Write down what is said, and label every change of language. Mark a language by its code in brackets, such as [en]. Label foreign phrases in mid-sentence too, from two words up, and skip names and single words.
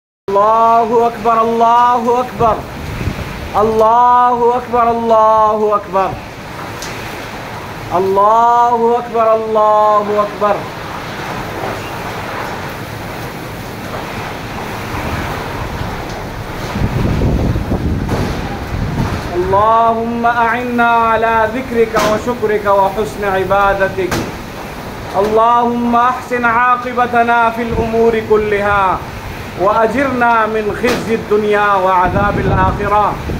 [ar] اللہ اکبر اللہ اکبر اللہ اکبر اللہ اکبر اللہ اکبر اللہ اکبر اللهم أعنا على ذكرك وشكرك وحسن عبادتك اللهم أحسن عاقبتنا في الأمور كلها وأجرنا من خزي الدنيا وعذاب الآخرة